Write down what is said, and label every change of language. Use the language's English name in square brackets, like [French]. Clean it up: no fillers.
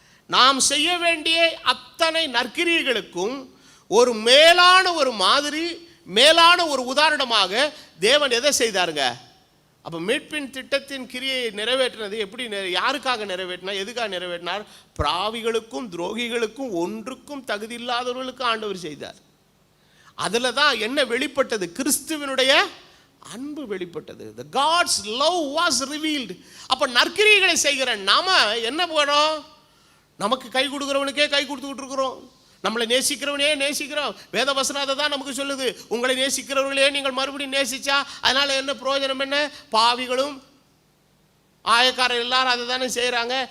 [Tamil] நாம் செய்ய வேண்டிய அத்தனை நற்கிரியைகளுக்கும் ஒரு மேலான ஒரு மாதிரி, மேலான ஒரு உதாரணமாக தேவன் எதை செய்தாருங்க? அப்போ மீட்பின் திட்டத்தின் கிரியை நிறைவேற்றினது எப்படி? யாருக்காக நிறைவேற்றினார்? எதுக்காக நிறைவேற்றினார்? பாவிகளுக்கும் துரோகிகளுக்கும் ஒன்றுக்கும் தகுதி இல்லாதவர்களுக்கும் ஆண்டவர் செய்தார். அதில் தான் என்ன வெளிப்பட்டது? கிறிஸ்துவினுடைய அன்பு வெளிப்பட்டது. [English] The God's love was revealed. [Tamil] அப்போ நற்கிரியைகளை செய்கிற நாம என்ன பண்ணோம்? நமக்கு கை கொடுக்குறவனுக்கே கை கொடுத்துக்கிட்டு இருக்கிறோம், நம்மளை நேசிக்கிறவனே நேசிக்கிறோம். வேத வசனம் அதை தான் நமக்கு சொல்லுது. உங்களை நேசிக்கிறவர்களே நீங்கள் மறுபடியும் நேசிச்சா அதனால என்ன பிரயோஜனம்? என்ன? பாவிகளும் ஆயக்காரர் எல்லாரும் அதை தானே செய்கிறாங்க.